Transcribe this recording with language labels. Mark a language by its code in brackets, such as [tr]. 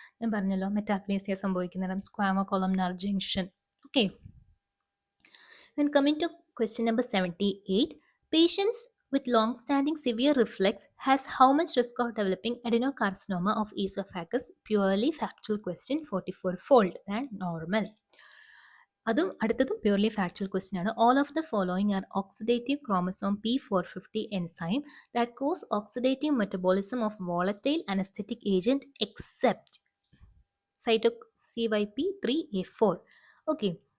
[ml] ഞാൻ പറഞ്ഞല്ലോ മെറ്റാപ്ലേസിയ സംഭവിക്കുന്നിടം squamocolumnar junction. [en] Okay. Then coming to question number 78. Patients with long-standing severe reflux has how much risk of developing adenocarcinoma of esophagus? Purely factual question, 44-fold than normal. [ml] അതും അടുത്തതും purely factual question ആണ്. [en] All of the following are oxidative chromosome P450 enzyme that cause oxidative metabolism of volatile anaesthetic agent except CYP3A4. Okay.